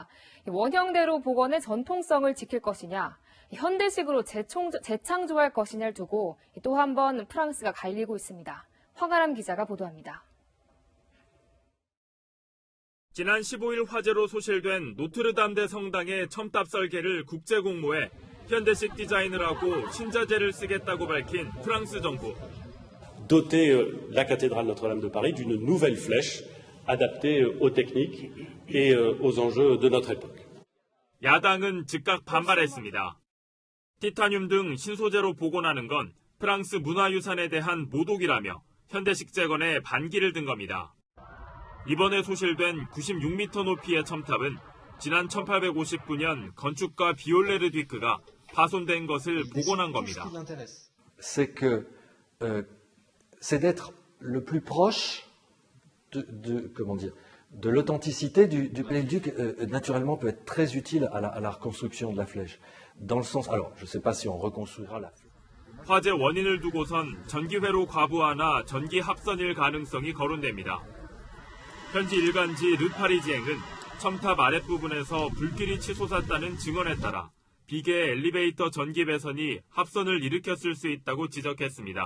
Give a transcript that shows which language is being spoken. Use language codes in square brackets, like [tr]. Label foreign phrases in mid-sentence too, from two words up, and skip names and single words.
[ko] 원형대로 복원의 전통성을 지킬 것이냐, 현대식으로 재창조할 것이냐를 두고 또 한 번 프랑스가 갈리고 있습니다. 황아람 기자가 보도합니다. 지난 15일 화재로 소실된 노트르담 대성당의 첨탑 설계를 국제공모해 현대식 디자인을 하고 신자재를 쓰겠다고 밝힌 프랑스 정부. [fr] Doter la cathédrale Notre-Dame de Paris d'une nouvelle flèche adaptée aux techniques et aux enjeux de notre époque. [ko] 야당은 즉각 반발했습니다. 티타늄 등 신소재로 복원하는 건 프랑스 문화유산에 대한 모독이라며 현대식 재건에 반기를 든 겁니다. 이번에 소실된 96m 높이의 첨탑은 지난 1859년 건축가 비올레르 뒤크가 파손된 것을 복원한 겁니다. [fr] C'est que c'est d'être le plus proche de l'authenticité du Palais-le-Duc. Naturellement, peut être très utile à la reconstruction de la flèche. Dans le sens, alors, je ne sais pas si on reconstruira la flèche. [ko] 화재 원인을 두고선 전기회로 과부하나 전기 합선일 가능성이 거론됩니다. 현지 일간지 르파리지앵은 첨탑 아랫부분에서 불길이 치솟았다는 증언에 따라 비계 엘리베이터 전기 배선이 합선을 일으켰을 수 있다고 지적했습니다.